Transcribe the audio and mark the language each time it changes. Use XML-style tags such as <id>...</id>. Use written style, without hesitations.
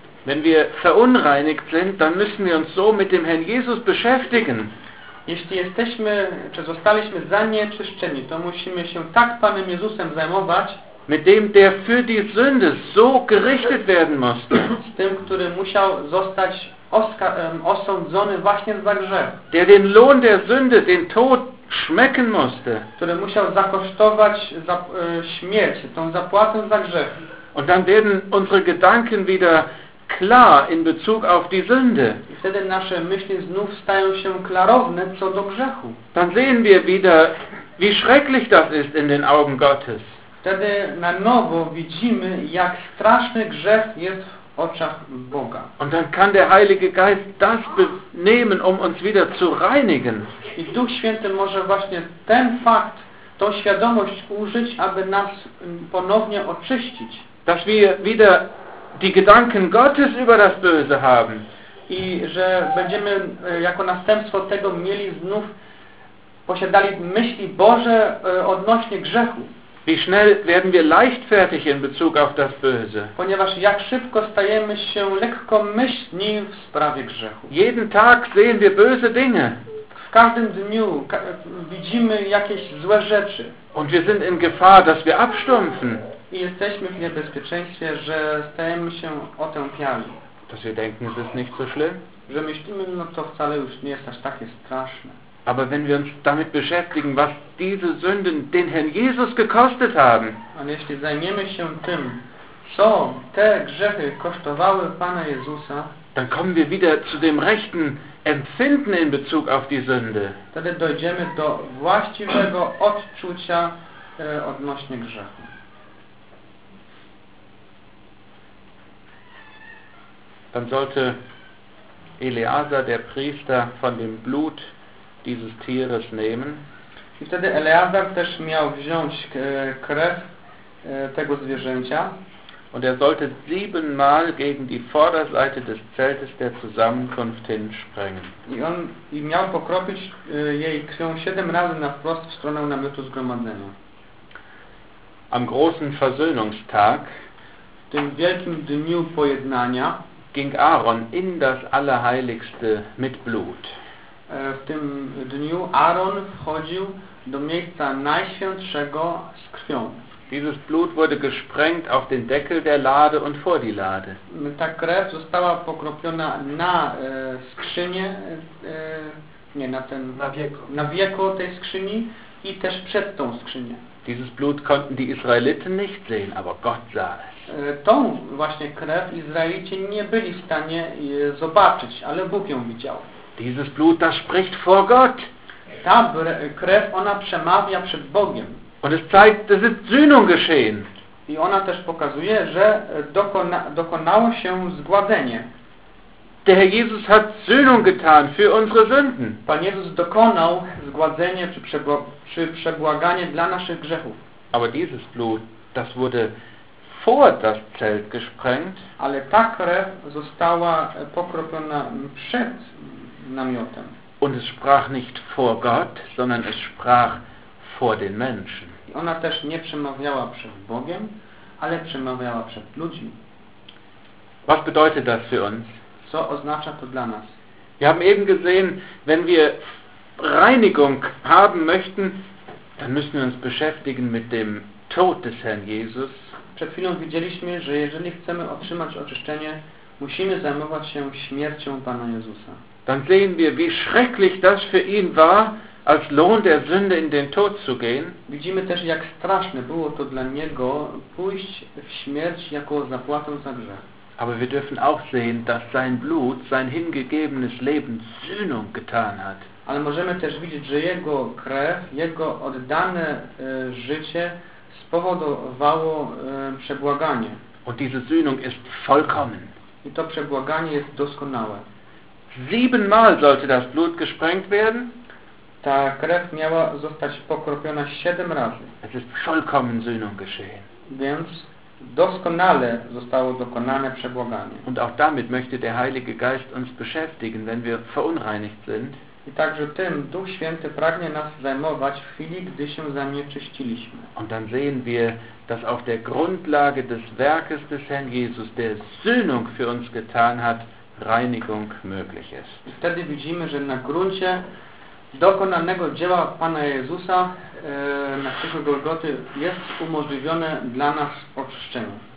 <de>Wenn wir verunreinigt sind, dann müssen wir uns so mit dem Herrn Jesus beschäftigen.</de> <pl>Jeśli jesteśmy, czy zostaliśmy zanieczyszczeni, to musimy się tak Panem Jezusem zajmować,</pl> <de>mit dem, der für die Sünde so gerichtet werden musste.</de> <pl>Z tym, który musiał zostać osądzony właśnie za grzech.</pl> <de>Der den Lohn der Sünde, den Tod schmecken musste.</de> <pl>Który musiał zakosztować śmierć, tą zapłatę za grzech.</pl> <de>Und dann werden unsere Gedanken wieder klar in Bezug auf die Sünde.</de> <pl>I wtedy nasze myśli znów stają się klarowne co do grzechu.</pl> <de>Dann sehen wir wieder, wie schrecklich das ist in den Augen Gottes.</de> <pl>Wtedy na nowo widzimy, jak straszny grzech jest w oczach Boga.</pl> <de>Und dann kann der Heilige Geist das nehmen, um uns wieder zu reinigen.</de> <pl>I Duch Święty może właśnie ten fakt, tą świadomość użyć, aby nas ponownie oczyścić.</pl> <de>Dass wir wieder die Gedanken Gottes über das Böse haben.</de> <pl>I że będziemy jako następstwo tego mieli znów posiadali myśli Boże odnośnie grzechu.</pl> <de>Wie schnell werden wir leichtfertig in Bezug auf das Böse?</de> <pl>Ponieważ jak szybko stajemy się lekkomyślni w sprawie grzechu.</pl> <de>Jeden Tag sehen wir böse Dinge.</de> <pl>W każdym dniu widzimy jakieś złe rzeczy.</pl> <de>Und wir sind in Gefahr, dass wir abstumpfen.</de> <pl>I jesteśmy w niebezpieczeństwie, że stajemy się otępiali.</pl> <de>Dass wir denken, es ist nicht so schlimm.</de> <pl>Że myślimy, no to wcale już nie jest aż takie straszne.</pl> <de>Aber wenn wir uns damit beschäftigen, was diese Sünden den Herrn Jesus gekostet haben.</de> <pl>Ale jeśli zajmiemy się tym, co te grzechy kosztowały Pana Jezusa,</pl> <de>dann kommen wir wieder zu dem rechten Empfinden in Bezug auf die Sünde.</de> <pl>Wtedy dojdziemy do właściwego odczucia odnośnie grzechu.</pl> <de>dann sollte Eleazar, der Priester, von dem Blut dieses Tieres nehmen.</de> <pl>I wtedy Eleazar też miał wziąć krew tego zwierzęcia.</pl> <de>Und sollte siebenmal gegen die Vorderseite des Zeltes der Zusammenkunft hinsprengen.</de> <pl>I miał pokropić jej krwią siedem razy na wprost w stronę namiotu zgromadzenia.</pl> <de>Am großen Versöhnungstag,</de> <pl>w tym wielkim dniu pojednania,</pl> <de>ging Aaron in das Allerheiligste mit Blut.</de> <pl>W tym dniu Aaron wchodził do miejsca najświętszego z krwią.</pl> <de>Dieses Blut wurde gesprengt auf den Deckel der Lade und vor die Lade.</de> <pl>Ta krew została pokropiona na skrzynię, nie na ten, na wieko tej skrzyni i też przed tą skrzynię.</pl> <de>Dieses Blut konnten die Israeliten nicht sehen, aber Gott sah es.</de> <pl>Tą właśnie krew Izraelici nie byli w stanie zobaczyć, ale Bóg ją widział.</pl> <de>Dieses Blut, das spricht vor Gott.</de> <pl>Ta krew, ona przemawia przed Bogiem.</pl> <de>Und es zeigt, dass es Sühnung geschehen.</de> <pl>I ona też pokazuje, że dokonało się zgładzenie.</pl> <de>Der Herr Jesus hat Sühnung getan für unsere Sünden.</de> <pl>Pan Jezus dokonał zgładzenie czy przebłaganie dla naszych grzechów.</pl> <de>Aber dieses Blut, das wurde vor das Zelt gesprengt.</de> <pl>Ale ta krew została pokropiona przed namiotem.</pl> <de>Und es sprach nicht vor Gott, sondern es sprach vor den Menschen.</de> <pl>Ona też nie przemawiała przed Bogiem, ale przemawiała przed ludźmi.</pl> <de>Was bedeutet das für uns?</de> <pl>Co oznacza to dla nas?</pl> <de>Wir haben eben gesehen, wenn wir Reinigung haben möchten, dann müssen wir uns beschäftigen mit dem Tod des Herrn Jesus.</de> <pl>Przed chwilą widzieliśmy, że jeżeli chcemy otrzymać oczyszczenie, musimy zajmować się śmiercią Pana Jezusa.</pl> <de>Dann sehen wir, wie schrecklich das für ihn war, als Lohn der Sünde in den Tod zu gehen.</de> <pl>Widzimy też, jak straszne było to dla niego pójść w śmierć jako zapłatę za grzech.</pl> <de>Aber wir dürfen auch sehen, dass sein Blut, sein hingegebenes Leben Sühnung getan hat.</de> <pl>Ale możemy też widzieć, że jego krew, jego oddane życie spowodowało przebłaganie.</pl> <de>Und diese Sühnung ist vollkommen.</de> <pl>I to przebłaganie jest doskonałe.</pl> <de>Siebenmal sollte das Blut gesprengt werden.</de> <pl>Ta krew miała zostać pokropiona siedem razy.</pl> <de>Es ist vollkommen Sühnung geschehen.</de> <pl>Więc doskonale zostało dokonane przebłaganie.</pl> <de>Und auch damit möchte der Heilige Geist uns beschäftigen, wenn wir verunreinigt sind.</de> <pl>I także tym Duch Święty pragnie nas zajmować w chwili, gdy się zanieczyściliśmy.</pl> <de>Und dann sehen wir, dass auf der Grundlage des Werkes des Herrn Jesus, der Sühnung für uns getan hat, Reinigung möglich ist.</de> <pl>I wtedy widzimy, że na gruncie dokonanego dzieła Pana Jezusa na krzyżu Golgoty jest umożliwione dla nas oczyszczenie.</pl>